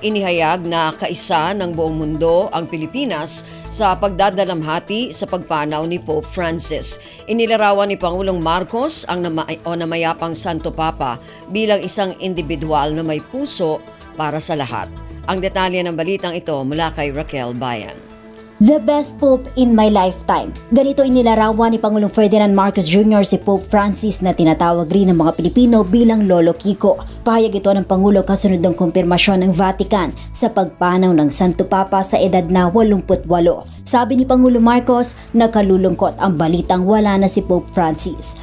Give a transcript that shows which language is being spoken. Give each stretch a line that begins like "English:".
Filipino: inihayag na kaisa ng buong mundo ang Pilipinas sa pagdadalamhati sa pagpanaw ni Pope Francis. Inilarawan ni Pangulong Marcos ang namayapang Santo Papa bilang isang individual na may puso para sa lahat. Ang detalye ng balitang ito mula kay Raquel Bayan.
English: The best Pope in my lifetime.
Filipino: Ganito inilarawan ni Pangulong Ferdinand Marcos Jr. si Pope Francis na tinatawag rin ng mga Pilipino bilang Lolo Kiko. Pahayag ito ng Pangulo kasunod ng kumpirmasyon ng Vatican sa pagpanaw ng Santo Papa sa edad na 88. Sabi ni Pangulo Marcos, nakalulungkot ang balitang wala na si Pope Francis.